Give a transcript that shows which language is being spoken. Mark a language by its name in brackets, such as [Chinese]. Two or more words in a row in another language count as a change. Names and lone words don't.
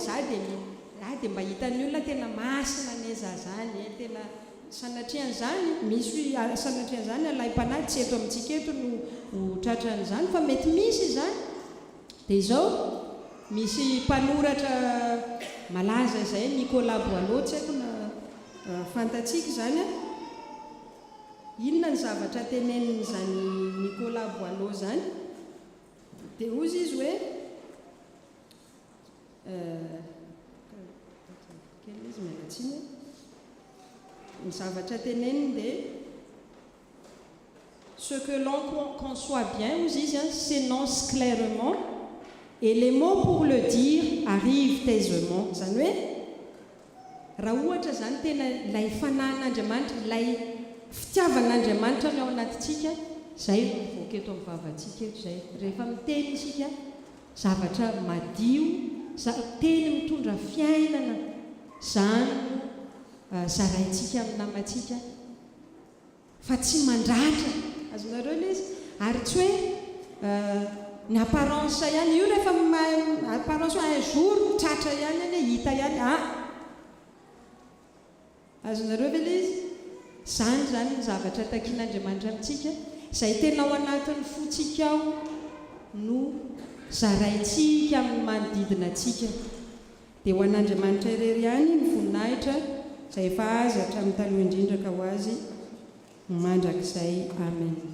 [Malagasy] za dia mba hitan'ny olona tena masina neza zany tena sanatrian'izany misy sanatrian'izany alay-panahy tsy eto amintsika eto no tratran'izany fa mety misy izany dia izao misy mpanoratra malaza izay Nicolas Boileau tsy haiko na fantatsika zany inona ny zavatra tenen'izany Nicolas Boileau zany dia ozy izy hoe kely izy mialatsiny ny zavatra teneniny dia [French] ce que l'on conçoit bien [Malagasy] ozy izy [French] s'énonce clairement et les mots pour le dire arrivent aisément [Malagasy] zany hoe raha ohatra zany tena ilay fanan'Andriamanitra ilay fitiavan'Andriamanitra ny ao anatitsika zay mivoaka eto amin'ny vavantsika eto zay rehefa miteny isika zavatra madio teny mitondra fiainana zany zaraintsika amin'ny namantsika fa tsy mandratra azonareo ilay izy ary tsy hoe ny apparence ihany io rehefa apparence [French] un jour [Malagasy] tratra ihany hoe hita ihany azonareo ve ilay izy zany ny zavatra takian'Andriamanitra amintsika izay tena ao anatin'ny fotsika ao no zaraintsika amin'ny manodidina atsika dia ho an'Andriamanitra irery ihany ny voninahitra izay efa azy hatramin'ny taloha indrindra ka ho azy mandrakizay amen.